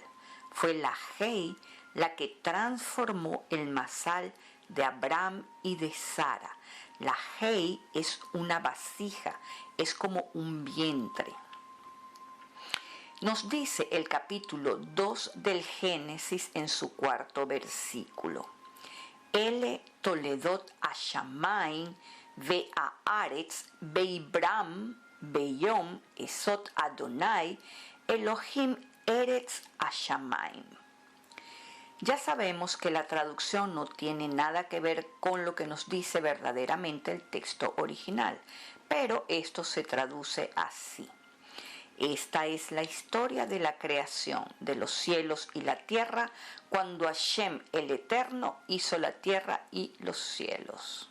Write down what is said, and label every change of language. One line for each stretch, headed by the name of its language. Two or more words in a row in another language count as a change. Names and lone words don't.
Spanish: Fue la Hei la que transformó el masal de Abraham y de Sara. La Hei es una vasija, es como un vientre. Nos dice el capítulo 2 del Génesis en su 4º versículo.
Hebrew: אלה תולדות השמים והארץ בהבראם ביום עשות אדני אלהים ארץ השמים.
Spanish: Ya sabemos que la traducción no tiene nada que ver con lo que nos dice verdaderamente el texto original, pero esto se traduce así. Esta es la historia de la creación de los cielos y la tierra cuando Hashem el Eterno hizo la tierra y los cielos.